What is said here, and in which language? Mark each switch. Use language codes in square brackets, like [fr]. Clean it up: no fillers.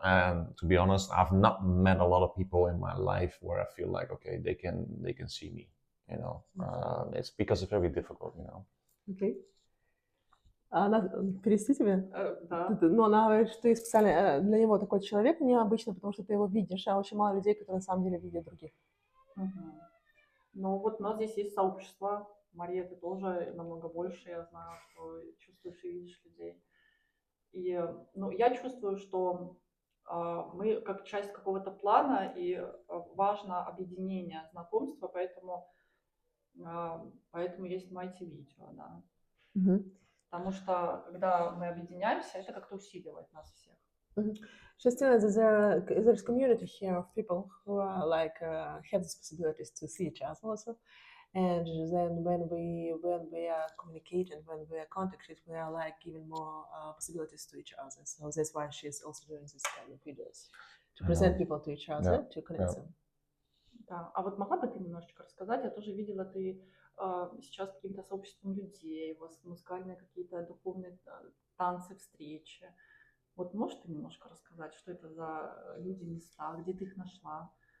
[en] And to be honest, I've not met a lot of people in my life where I feel like okay, they can see me, you know. It's because it's very difficult, you know. Okay. [ru] Она перевести тебе? Да. Ну, она говорит, что ты специально для него такой человек необычный, потому что ты его видишь, а очень мало людей, которые на самом деле видят других. Мгм. Ну вот у нас здесь есть сообщество. Мария, ты тоже намного больше, я знаю, что чувствуешь и видишь людей. И ну, я чувствую, что мы как часть какого-то плана, и важно объединение, знакомства, поэтому есть Mighty видео, да. Мгм. Потому что когда мы объединяемся, это как-то усиливает нас всех. [en] She's telling us there's community here of people who are like have these possibilities to see each other also, and then when we are communicating, when we are contacted, we are like giving more possibilities to each other. So that's why she's also doing this kind of videos to present people to each other, to connect them. [ru] Да. А вот могла бы ты немножечко рассказать? Я тоже видела, ты сейчас каким-то сообществом людей, у вас музыкальные какие-то духовные танцы, встречи. Вот можешь ты немножко рассказать, что это за люди, места, где ты их нашла?